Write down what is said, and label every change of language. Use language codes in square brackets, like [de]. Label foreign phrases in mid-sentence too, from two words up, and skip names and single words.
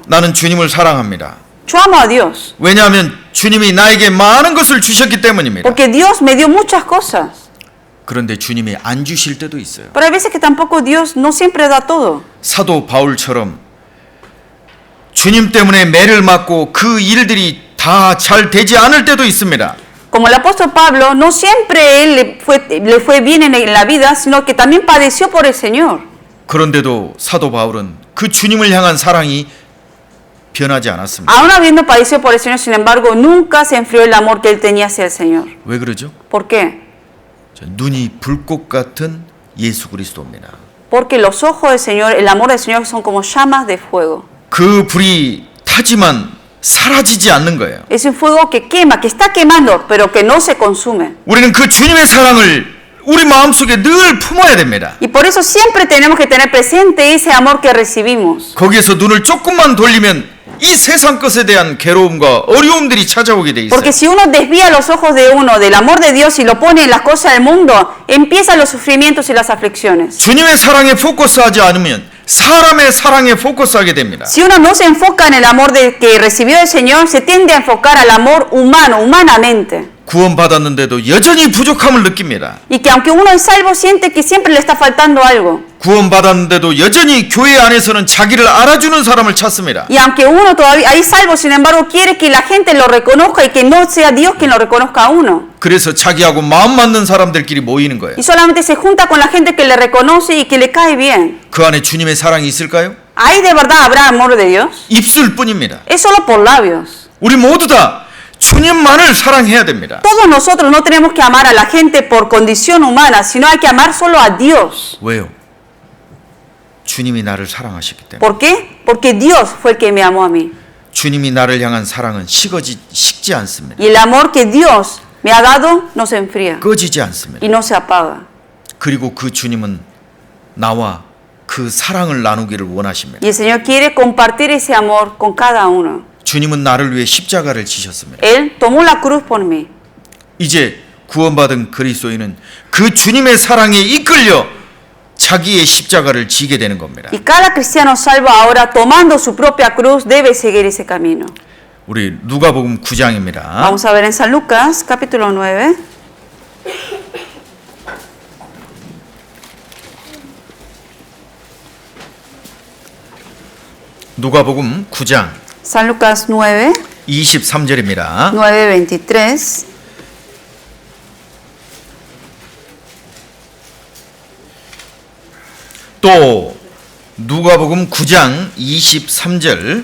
[ko] 나는 주님을 사랑합니다. [es] Yo amo a Dios, [ko] 왜냐하면 주님이 나에게 많은 것을 주셨기 때문입니다. [es] porque Dios me dio muchas cosas. [ko] 그런데 주님이 안 주실 때도 있어요. [es] Pero hay veces que tampoco Dios no siempre da todo. [ko] 사도 바울처럼 주님 때문에 매를 맞고 그 일들이 다 잘 되지 않을 때도 있습니다. [es] Como el apóstol Pablo, no siempre él le fue bien en la vida, sino que también padeció por el Señor. [ko] 그런데도 사도 바울은 그 주님을 향한 사랑이 변하지 않았습니다. [es] Aún habiendo padecido por el Señor, sin embargo, nunca se enfrió el amor que él tenía hacia el Señor. [ko] 왜 그러죠? [es] ¿Por qué? [ko] 눈이 불꽃 같은 예수 그리스도입니다. [es] Porque los ojos del Señor, el amor del Señor son como llamas de fuego. [ko] 그 불이 타지만 사라지지 않는 거예요. [es] Es un fuego que quema, que está quemando, pero que no se consume. [ko] 우리는 그 주님의 사랑을 우리 마음속에 늘 품어야 됩니다. [es] Y por eso siempre tenemos que tener presente ese amor que recibimos. [ko] 거기에서 눈을 조금만 돌리면 이 세상 것에 대한 괴로움과 어려움들이 찾아오게 돼 있어요. [es] Porque si uno desvía los ojos de uno del amor de Dios y lo pone en las cosas del mundo, empiezan los sufrimientos y las aflicciones. [ko] 주님의 사랑에 포커스하지 않으면 사람의 사랑에 포커스하게 됩니다. [es] Si uno no se enfoca en el amor que recibió el Señor, se tiende a enfocar al amor humano, humanamente. [ko] 구원받았는데도 여전히 부족함을 느낍니다. [es] Y que aunque uno es salvo, siente que siempre le está faltando algo. [ko] 구원받았는데도 여전히 교회 안에서는 자기를 알아주는 사람을 찾습니다. [es] Y aunque uno todavía es salvo, sin embargo, quiere que la gente lo reconozca y que no sea Dios quien lo reconozca a uno. [ko] 그래서 자기하고 마음 맞는 사람들끼리 모이는 거예요. [es] Y solamente se junta con la gente que le reconoce y que le cae bien. [ko] 그 안에 주님의 사랑이 있을까요? [es] ¿Ahí de verdad habrá amor de Dios? [ko] 입술뿐입니다. [es] Es solo por labios. [ko] 우리 모두 다 주님만을 사랑해야 됩니다. [es] Todos nosotros no tenemos que amar a la gente por condición humana, sino hay que amar solo a Dios. [ko] 왜요? 주님이 나를 사랑하셨기 때문에. [es] ¿Por qué? Porque Dios fue el que me amó a mí. [ko] 주님이 나를 향한 사랑은 식지 않습니다. [es] Y el amor que Dios me ha dado no se enfría [ko] 꺼지지 않습니다. [es] y no se apaga. [ko] 그리고 그 주님은 나와 그 사랑을 나누기를 원하십니다. [es] Y el Señor quiere compartir ese amor con cada uno. [ko] 주님은 나를 위해 십자가를 지셨습니다. [es] Él tomó la cruz por mí. [ko] 이제 구원받은 그리스도인은 그 주님의 사랑에 이끌려 자기의 십자가를 지게 되는 겁니다. [es] Y cada cristiano salvo ahora, tomando su propia cruz, debe seguir ese camino. [ko] 우리 누가복음 9장입니다. [es] Vamos a ver en San Lucas, capítulo 9. [ko] 누가복음 9장 San Lucas 9, 23절입니다. 9:23. 또 누가복음 9장 23절